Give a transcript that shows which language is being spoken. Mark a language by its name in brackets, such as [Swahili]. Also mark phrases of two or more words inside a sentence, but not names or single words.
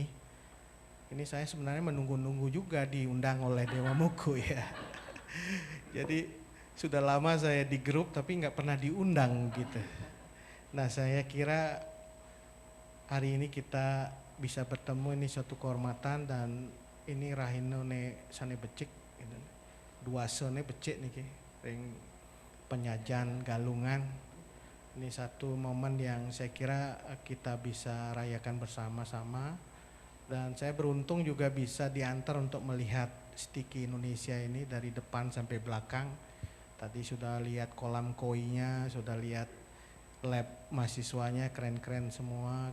[Indonesian] Ini saya sebenarnya menunggu-nunggu juga diundang oleh Dewa Muku ya. Jadi sudah lama saya di grup tapi nggak pernah diundang gitu. Nah saya kira hari ini kita bisa bertemu, ini suatu kehormatan, dan ini [Balinese] rahino ne sane becik, dua sene becik nih ring penyajian galungan. [Indonesian] Ini satu momen yang saya kira kita bisa rayakan bersama-sama. Dan saya beruntung juga bisa diantar untuk melihat Stiki Indonesia ini dari depan sampai belakang. Tadi sudah lihat kolam koinya, sudah lihat lab mahasiswanya keren-keren semua.